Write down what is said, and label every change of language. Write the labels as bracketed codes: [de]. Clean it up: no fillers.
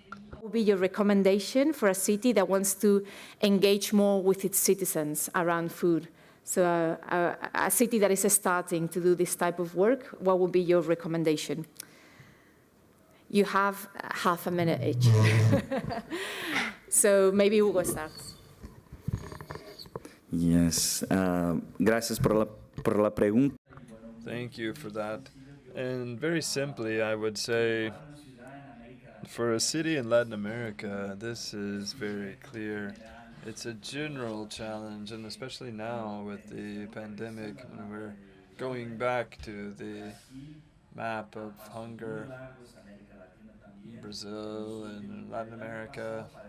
[en] what would be your recommendation for a city that wants to engage more with its citizens around food? So a city that is starting to do this type of work, what would be your recommendation? You have half a minute each. So maybe Hugo starts. [es] Yes, gracias por la pregunta. [en] Thank you for that. And very simply, I would say, for a city in Latin America, this is very clear. It's a general challenge, and especially now with the pandemic, when we're going back to the map of hunger, Brazil and Latin America.